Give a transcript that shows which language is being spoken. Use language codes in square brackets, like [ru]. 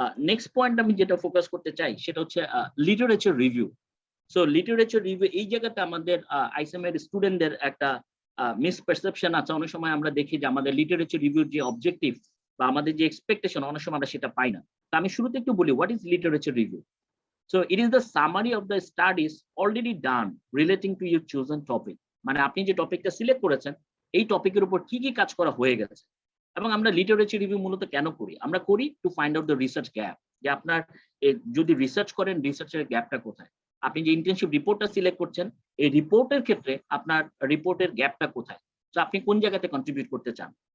[bn] Next point আমি যেটা focus করতে চাই সেটা হচ্ছে literature review. So literature review এই জায়গাতে আমাদের আইসিএম এর স্টুডেন্টদের একটা মিসপারসেপশন আছে। অনেক সময় আমরা দেখি যে আমাদের লিটারেচার রিভিউর যে অবজেক্টিভ বা আমাদের যে এক্সপেকটেশন অনেক সময় আমরা সেটা পাই না। তো আমি শুরুতে একটু বলি [en] What is literature review. So it is the summary of the studies already done relating to your chosen topic. [bn] মানে আপনি যে টপিকটা সিলেক্ট করেছেন এই টপিকের উপর কি কি কাজ করা হয়ে গেছে। এবং আমরা লিটারেচার রিভিউ মূলত কেন করি? আমরা করি [en] to find out the research gap, [bn] যে আপনার যদি রিসার্চ করেন রিসার্চের গ্যাপটা কোথায়। আপনি যে ইন্টার্নশিপ রিপোর্টটা সিলেক্ট করছেন এই রিপোর্টের ক্ষেত্রে আপনার রিপোর্টের গ্যাপটা কোথায়, তো আপনি কোন জায়গাতে কন্ট্রিবিউট করতে চান।